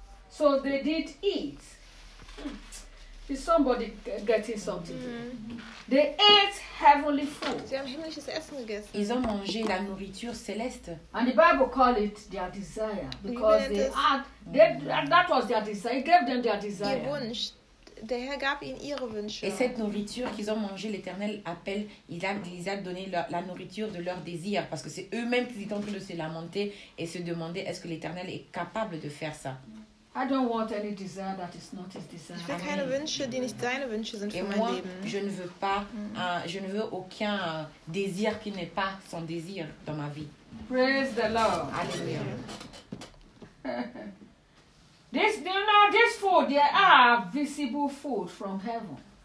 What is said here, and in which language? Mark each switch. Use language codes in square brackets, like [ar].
[en] So they did eat. Is somebody getting something? Mm-hmm. They ate heavenly food. [fr] Ils ont mangé la nourriture céleste. [en] And the Bible called it their desire, because they had, that was their desire. It gave them their desire. [de] Der Herr gab ihnen ihre Wünsche. [fr] Et cette nourriture qu'ils ont mangé, l'Éternel appelle, il les a donné la nourriture de leur désir, parce que c'est eux-mêmes qui étaient en train de se lamenter et se demander est-ce que l'Éternel est capable de faire ça. [en] I don't want any desire that is not his desire. [fr] Je veux [de] keine Wünsche, die nicht deine Wünsche sind [fr] et [de] für [fr] moi, [de] mein Leben. [fr] Je ne veux pas, je ne veux aucun désir qui n'est pas son désir dans ma vie. [en] Praise the Lord. [fr] Alléluia. [en] This, you know, this food, there are visible food from heaven.